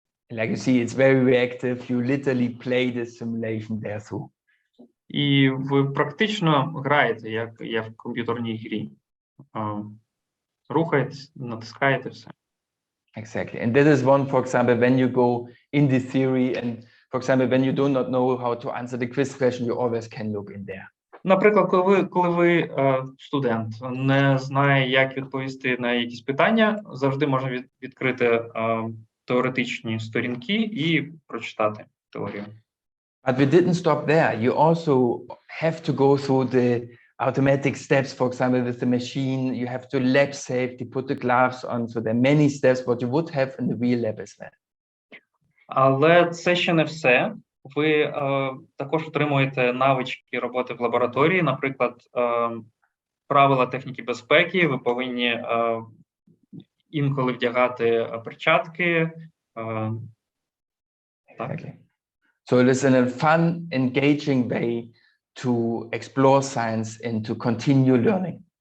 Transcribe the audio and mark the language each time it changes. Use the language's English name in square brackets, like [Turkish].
[English] Like you see, it's very reactive. You literally play the simulation there through. [Ukrainian] І ви практично граєте, як в комп'ютерній грі. Рухаєтесь, натискаєте все. [English] Exactly. And that is one, for example, when you go in the theory and, for example, when you do not know how to answer the quiz question, you always can look in there. [Ukrainian] Наприклад, коли ви студент, не знає, як відповісти на якісь питання, завжди можна відкрити теоретичні сторінки і прочитати теорію. [English] But we didn't stop there. You also have to go through the automatic steps. For example, with the machine, you have to lab safety, put the gloves on. So there are many steps what you would have in the real lab as well. [Ukrainian] Але це ще не все. Ви також отримуєте навички роботи в лабораторії, наприклад, правила техніки безпеки, ви повинні інколи вдягати перчатки. [English] Exactly. So it is in a fun, engaging way to explore science and to continue learning.